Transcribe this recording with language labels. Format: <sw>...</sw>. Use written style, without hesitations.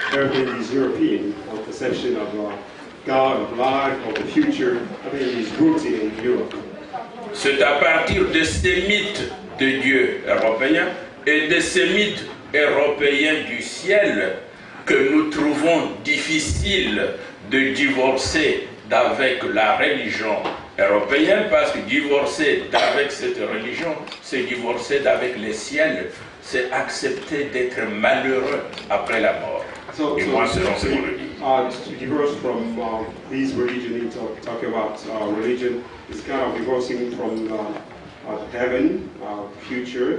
<en>Everything is European. Our conception of God, of life, of the future, everything is rooted in Europe.</en> <fr>C'est à partir de ces mythes de Dieu européens et de ces mythes européens du ciel que nous trouvons difficile de divorcer d'avec la religion européenne, parce que divorcer d'avec cette religion, c'est divorcer d'avec le ciel, c'est accepter d'être malheureux après la mort. Et moi, selon ce qu'on le dit.</fr> <en>To divorce from these religions, talking about religion, is kind of divorcing from heaven, future.</en>